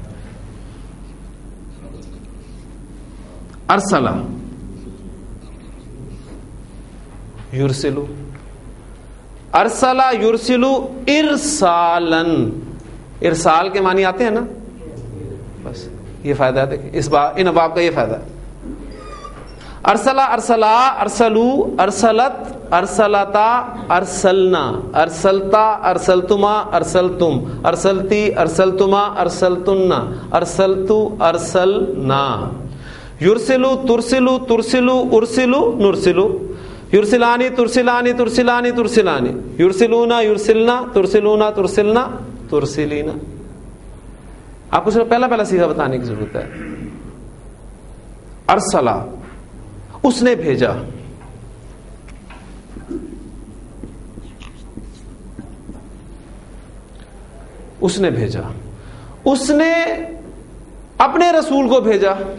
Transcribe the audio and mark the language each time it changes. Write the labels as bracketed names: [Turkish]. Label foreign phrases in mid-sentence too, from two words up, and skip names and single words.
[Arabic] ارسلہ یرسلو، ارسلہ یرسلو ارسالن. [Urdu] ارسال کے معنی آتے ہیں نا، بس یہ فائدہ ہے. دیکھیں اس بار ان ابواب کا یہ فائدہ ہے. [Arabic] ارسلہ، ارسلا، ارسلو، ارسلت، ارسلتا، ارسلنا، ارسلتا، ارسلتما، ارسلتم، ارسلتی، ارسلتما، ارسلتن، ارسلتو، ارسلنا. یرسلو، ترسلو، ترسلو، ارسلو، نرسلو. یرسلانی، ترسلانی، ترسلانی، ترسلانی. یرسلونا، یرسلنا، ترسلونا، ترسلنا، ترسلینا. [Urdu] آپ کو صرف پہلا صیغہ بتانے کی ضرورت ہے. ارسلہ، اس نے بھیجا. اس نے بھیجا، اس نے اپنے رسول کو بھیجا.